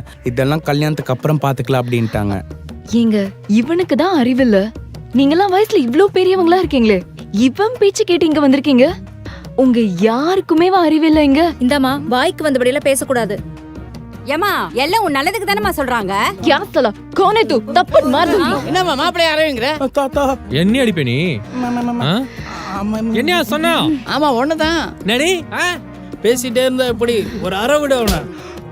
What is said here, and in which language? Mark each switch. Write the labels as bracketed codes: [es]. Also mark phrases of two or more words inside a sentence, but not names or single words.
[ta] இதெல்லாம் கல்யாணத்துக்கு அப்புறம் பாத்துக்கலாம் அப்படின்ட்டாங்க. ஏங்க, இவனுக்கு தான் அறிவில்ல. நீங்கெல்லாம் வயசுல இவ்ளோ பெரியவங்களா இருக்கீங்களே, இவன் பேச்சு கேட்டு இங்க வந்திருக்கீங்க. உங்க யாருக்குமே அறிவில்ல. இங்க இந்தம்மா, வாய்க்கு வந்தபடியெல்லாம் பேசக்கூடாது. ஏமா, எல்லாம் உன் நல்லதுக்கு தானேமா சொல்றாங்க. [hi] क्या साला कौन है तू? तप्पड़ मार दूंगी. [ta] என்னம்மா மாப்பிளைய அரவிங்கற? என்ன அடிப்பே நீ? என்ன சொன்னா? ஆமா ஒண்ணுதான். நடி பேசிட்டே இருந்தா எப்படி ஒரு அரை விட அவனை